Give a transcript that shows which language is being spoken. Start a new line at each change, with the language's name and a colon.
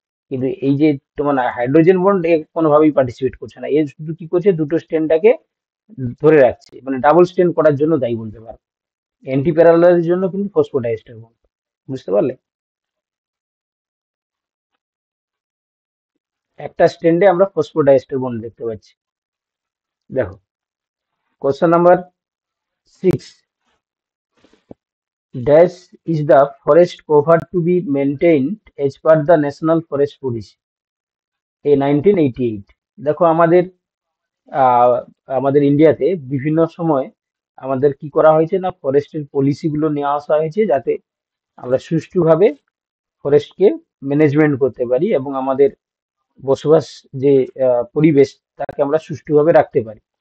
Bangla: কিন্তু এই যে তোমার হাইড্রোজেন বন্ড এ কোনোভাবেই পার্টিসিপেট করছে না, এ শুধু কি করছে, দুটো স্ট্যান্ডটাকে ধরে রাখছে, মানে ডাবল স্ট্যান্ড করার জন্য দায়ী বলতে পারো। অ্যান্টি প্যারালালের জন্য কিন্তু ফসফোডাইএস্টার বন্ড। বুঝতে পারলে? একটা স্ট্যান্ডে আমরা ফসফোডাইএস্টার বন্ড দেখতে পাচ্ছি। দেখো, question number 6,
English: dash is the forest cover to be maintained as per the national forest policy a 1988।
Bangla: দেখো আমাদের আহ, আমাদের ইন্ডিয়াতে বিভিন্ন সময় আমাদের কি করা হয়েছে না, ফরেস্টের পলিসি গুলো নিয়ে আসা হয়েছে, যাতে আমরা সুষ্ঠুভাবে ফরেস্টকে ম্যানেজমেন্ট করতে পারি এবং আমাদের বসবাস যে পরিবেশ, তাকে আমরা সুষ্ঠুভাবে রাখতে পারি।